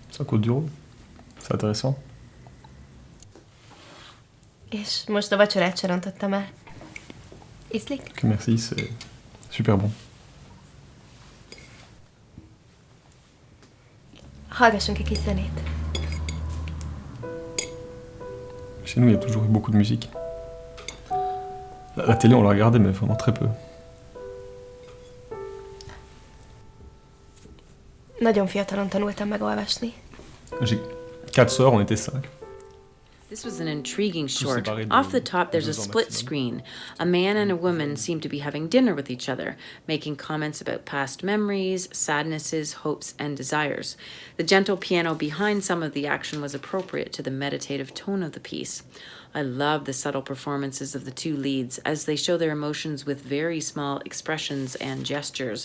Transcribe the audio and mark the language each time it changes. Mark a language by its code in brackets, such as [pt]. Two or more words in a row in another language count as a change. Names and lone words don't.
[fr] Côte du Rhône. C'est intéressant. [hu] És most a vacsorát se rontottam el. Ízlik? [fr] Ok, merci, c'est super bon. [hu] Hallgassunk egy kis zenét. [fr] Chez nous, il y a toujours eu beaucoup de musique. La télé, on la regardait, mais vraiment très peu. [hu] Nagyon fiatalon tanultam megolvasni. [fr] J'ai 4 sœurs, on était 5. [en] This was an intriguing short. [fr] séparés de- [en] Off the top, there's a [fr] 2 ans [en] split [fr] maximum. [en] screen. A man and a woman seem to be having dinner with each other, making comments about past memories, sadnesses, hopes, and desires. The gentle piano behind some of the action was appropriate to the meditative tone of the piece. I love the subtle performances of the two leads as they show their emotions with very small expressions and gestures.